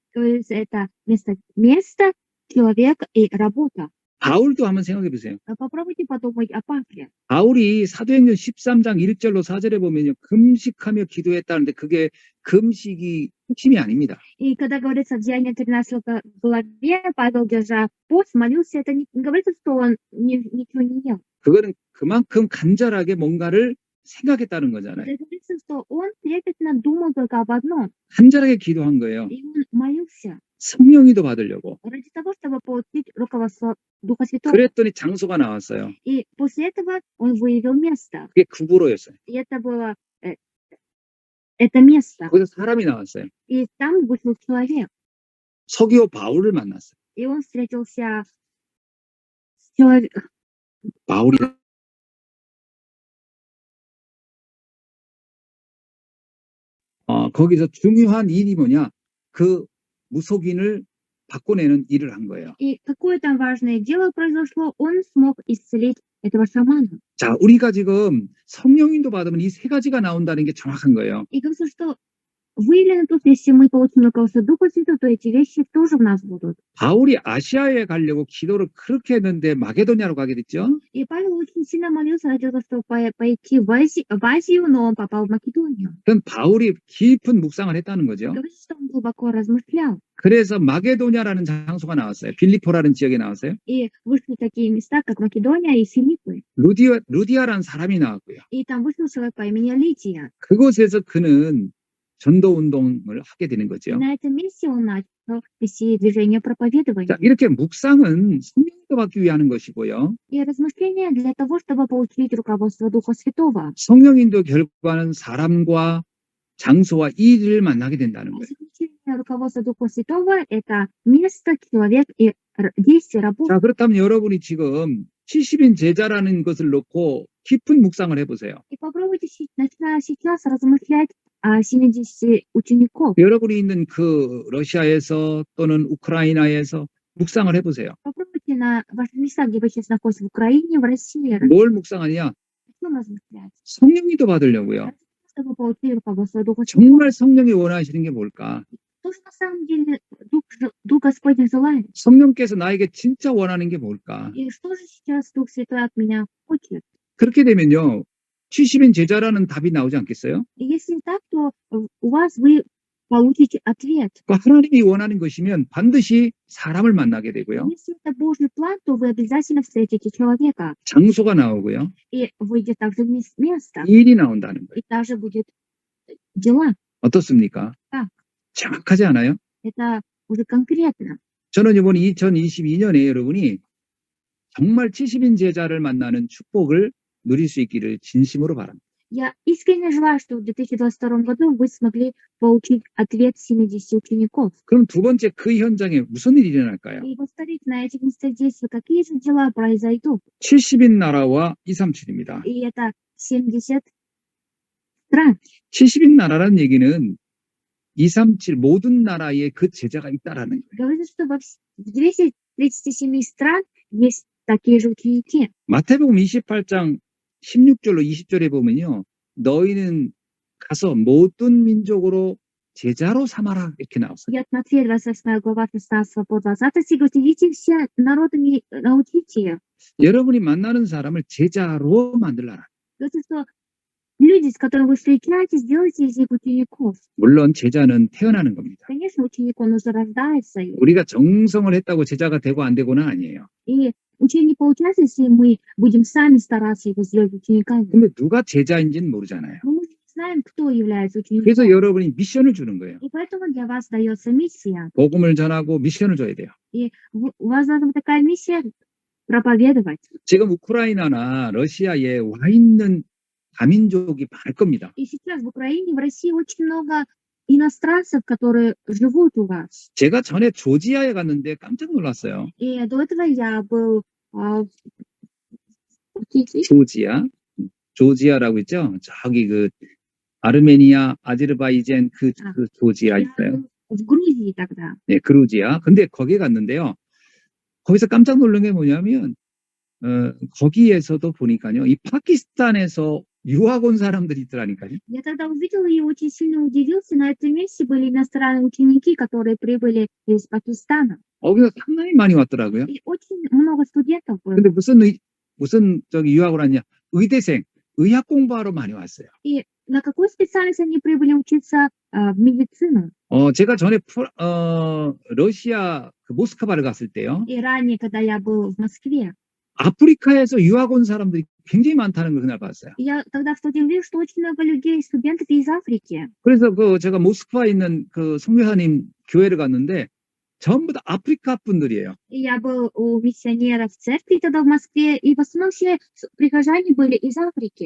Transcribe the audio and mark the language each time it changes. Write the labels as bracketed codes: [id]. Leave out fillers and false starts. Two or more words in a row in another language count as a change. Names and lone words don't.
[ru] То есть это место, человек и работа. [ko] 바울도 한번 생각해 보세요. [ru] Попробуйте подумать о Павле. [ko] 바울이 사도행전 13장 1절로 4절에 보면요. 금식하며 기도했다는데 그게 금식이 핵심이 아닙니다. [ru] И когда говорится в Деянии 13 главе, Павел, держа пост, молился, это не говорится, что он ничего не ел. [ko] 그거는 그만큼 간절하게 뭔가를 생각했다는 거잖아요. [ru] Это говорится, что он трепетно думал только об одном. [ko] 간절하게 기도한 거예요. [ru] И он молился [ko] 성령이도 받으려고. [ru] ради того, чтобы получить руководство Духа Святого. [ko] 그랬더니 장소가 나왔어요. [ru] И после этого он выявил место. [ko] 그게 구보로였어요. [ru] И это было это место. [ko] 거기서 사람이 나왔어요. [ru] И там вышел человек. [ko] 서기오 바울을 만났어요. [ru] И он встретился с человеком. [ko] 바울이 거기서 중요한 일이 뭐냐? 그 무속인을 바꿔내는 일을 한 거예요. [ru] И какое там важное дело произошло, он смог исцелить этого шамана. [ko] 자, 우리가 지금 성령인도 받으면 이 세 가지가 나온다는 게 정확한 거예요. [ru] И говорится, что выявлено то, что если мы получим руководство Духа Святого, то эти вещи тоже в нас будут. [ko] 바울이 아시아에 가려고 기도를 그렇게 했는데 마게도냐로 가게 됐죠. [ru] И Павел очень сильно молился ради того, чтобы пойти в Азию, но он попал в Македонию. [ko] 그건 바울이 깊은 묵상을 했다는 거죠. [ru] Говорится, что он глубоко размышлял. [ko] 그래서 마게도냐라는 장소가 나왔어요. 빌리포라는 지역에 나왔어요. [ru] И вышли такие места, как Македония и Филиппы. [ko] 루디아라는 사람이 나왔고요. [ru] И там вышел человек по имени Лидия. [ko] 그곳에서 그는 전도 운동을 하게 되는 [ru] И [ko] 거죠. [ru] на этом месте он начал вести движение проповедования. [ko] 자, 이렇게 묵상은 성령도 받기 위한 것이고요. [ru] И размышления для того, чтобы получить руководство Духа Святого. [ko] 성령인도 결과는 사람과 장소와 일을 만나게 된다는 거예요. [ru] Заключение руководства Духа Святого – это место, человек и действие, работа. [ko] 자, 그렇다면 여러분이 지금 70인 제자라는 것을 놓고 깊은 묵상을 해보세요. [ru] И попробуйте начиная сейчас размышлять о 70 учеников. [ko] 여러분이 있는 그 러시아에서 또는 우크라이나에서 묵상을 해보세요. [ru] Попробуйте на ваших местах, где вы сейчас находитесь, в Украине, в России, [ko] 뭘 묵상하냐? [ru] о чем размышлять? [ko] 성령이도 받으려고요. [ru] Чтобы получили руководство Духа Святого. [ko] 정말 성령이 원하시는 게 뭘까? [ru] То, что на самом деле Дух Господень желает. [ko] 성령께서 나에게 진짜 원하는 게 뭘까? [ru] И что же сейчас Дух Святой от меня хочет? [ko] 그렇게 되면요, 70인 제자라는 답이 나오지 않겠어요? [ru] И если так, то у вас вы получите ответ. [ko] 그러니까 하나님이 원하는 것이면 반드시 사람을 만나게 되고요. [ru] Если это Божий план, то вы обязательно встретите человека. [ko] 장소가 나오고요. [ru] И выйдет также место. [ko] 일이 나온다는 거예요. [ru] И также будет дела. [ko] 어떻습니까? [ru] Так. [ko] 정확하지 않아요? [ru] Это уже конкретно. [ko] 저는 이번 2022년에 여러분이 정말 70인 제자를 만나는 축복을 누릴 수 있기를 진심으로 바랍니다. [ru] Я искренне желаю, что в 2022 году вы смогли получить ответ 70 учеников. [ko] 그럼 두 번째 그 현장에 무슨 일이 일어날까요? [ru] И повторить на этих местах действия, какие же дела произойдут. [ko] 70인 나라와 237입니다. [ru] И это 70 стран. [ko] 70인 나라라는 얘기는 237 모든 나라에 그 제자가 있다라는 거예요. [ru] Говорится, что в 237 стран есть такие же ученики. [ko] 마태복음 28장 16절로 20절에 보면요. 너희는 가서 모든 민족으로 제자로 삼아라 이렇게 나왔어요. [ru] И от Матфея 28 глава 16 по 20 стих, идите все народами, научите. [ko] 여러분이 만나는 사람을 제자로 만들라라. [ru] Говорится, что люди, с которыми вы встречаетесь, делайте из них учеников. [ko] 물론 제자는 태어나는 겁니다. [ru] Конечно, ученик, он уже рождается. [ko] 우리가 정성을 했다고 제자가 되고 안 되고는 아니에요. [ru] И учение не получается, если мы будем сами стараться его сделать учениками. [ko] 근데 누가 제자인지는 모르잖아요. [ru] Но мы не знаем, кто является учеником. [ko] 그래서 여러분이 미션을 주는 거예요. [ru] И поэтому для вас дается миссия. [ko] 복음을 전하고 미션을 줘야 돼요. [ru] И у вас должна быть такая миссия проповедовать. [ko] 지금 우크라이나나 러시아에 와 있는 다민족이 많을 겁니다. [ru] И сейчас в Украине, в России очень много иностранцев, которые живут у вас. [ko] 제가 전에 조지아에 갔는데 깜짝 놀랐어요. [ru] И до этого я был в [ko] 조지아라고 있죠. 저기 그 아르메니아, 아제르바이잔 그 조지아 있어요. [ru] в Грузии тогда. [ko] 네, 그루지아. 근데 거기 갔는데요. 거기서 깜짝 놀란 게 뭐냐면 거기에서도 보니까요. 이 파키스탄에서 유학 온 사람들이 있더라니까요. [ru] Я тогда увидела и очень сильно удивился. На этом месте были иностранные ученики, которые прибыли из Пакистана. [ko] 거기서 상당히 많이 왔더라고요. [ru] И очень много студентов было. [ko] 근데 무슨 저기 유학을 왔냐? 의대생, 의학 공부하러 많이 왔어요. [ru] И на какой специальности они прибыли учиться в медицину? [ko] 제가 전에 러시아 그 모스크바를 갔을 때요. [ru] И ранее, когда я был в Москве, [ko] 아프리카에서 유학 온 사람들이 굉장히 많다는 걸 그날 봤어요. [ru] я тогда кстати увидела, что очень много людей, студентов из Африки. [ko] 그래서 제가 모스크바에 있는 그 성교사님 교회를 갔는데 전부 다 아프리카 분들이에요. [ru] И я был у миссионера в церкви тогда в Москве, и в основном все прихожане были из Африки.